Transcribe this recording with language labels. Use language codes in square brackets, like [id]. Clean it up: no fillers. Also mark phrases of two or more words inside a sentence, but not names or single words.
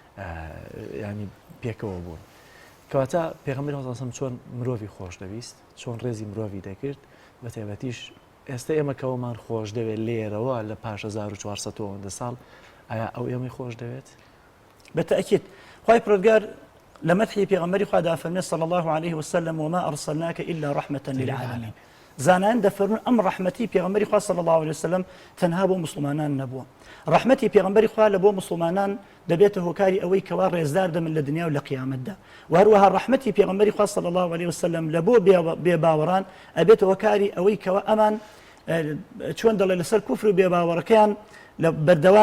[ckb] ینی پێکەوە بوون کەواتە پێغەمبەری هەڵسەم چۆن مرۆڤی خۆش دەویست چۆن ڕێزی مرۆڤی دەکرد بە تایبەتیش ئێستا ئێمە کەوەمان خۆش دەوێت لێرەوە لە پاش 1400 ساڵ ئایا ئەو ئێمەی خۆش دەوێت بتأكيد خوای پەروەردگار لە مەدحی پێغەمبەری خوا دەفەرمێ [ar] صلی الله عليه وسلم وما أرسلناك إلا رحمة للعالمين [ckb] زانان دەفەرمون ئەم ڕەحمەتی پێغەمبەری خوا [ar] صلی الله عليه وسلم [ckb] تەنها بۆ مسلمانان نەبووە ڕەحمەتی پێغەمبەری خوا لە بۆ مسلمانان دەبێتە هۆکاری ئەوەی کەوا ڕێزدار دەمن لە دنیا و لە قیامەتدا و هەروەها ڕەحمەتی پێغەمبەری خوا [ar] صلی الله عليه وسلم [ckb] لە بۆ بێباوەڕان ئەبێتە هۆکاری ئەوەی کەوا ئەمان چۆن دەڵێ لەسەر کوفر و بێباوەڕەکەیان لە بەردەوام